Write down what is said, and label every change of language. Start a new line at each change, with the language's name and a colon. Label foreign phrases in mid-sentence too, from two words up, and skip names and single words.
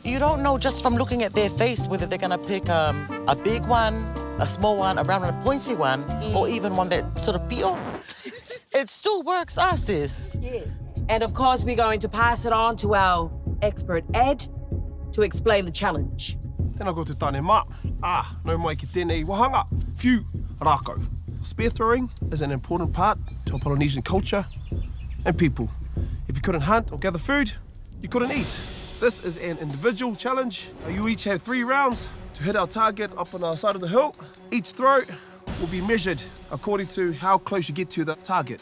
English: You don't know just from looking at their face whether they're gonna pick a big one, a small one, a round and a pointy one, or even one that sort of peel. It still works, us is. Yes. And of course, we're going to pass it on to our expert Ed to explain the challenge.
Māori: Tēnā koutou tāne mā. Nau mai ki tēnei wahanga. Whiu rākau.
English: Spear throwing is an important part to our Polynesian culture and people. If you couldn't hunt or gather food, you couldn't eat. This is an individual challenge. You each have 3 rounds to hit our target up on our side of the hill. Each throw will be measured according to how close you get to the target.